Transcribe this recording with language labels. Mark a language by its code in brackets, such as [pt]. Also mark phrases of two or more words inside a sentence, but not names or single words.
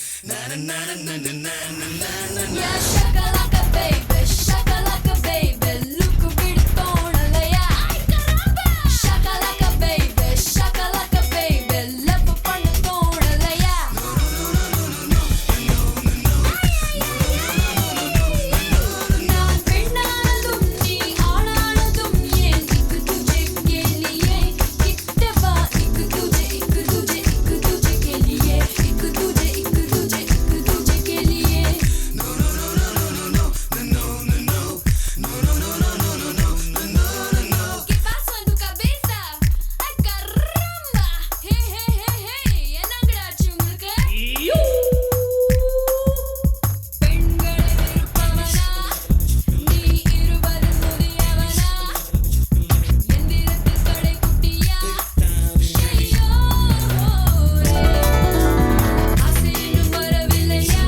[en] Yeah, shakalaka baby, shakalaka baby, look பிடித்தோணலையா? Shakalaka baby, shakalaka baby, love [ta] பண்ண தோணலையா? நான் பெண்ணானதும் நீ ஆணானதும் ஏன் [hi] इक तुझे के लिये [ta] கிட்ட வா [hi] इक तुझे के लिये इक तुझे के लिये [es] ¿Qué pasó en tu cabeza? ¡Ay, caramba! ¡Hey, hey, hey, hey! [ta] என்னங்கடாச்சு உங்களுக்கு? பெண்களை வெறுப்பவனா? நீ 20 முதியவனா? எந்திரத்தில் கடைக்குட்டியா? ஐயோ! ஆசை இன்னும் வரவில்லையா?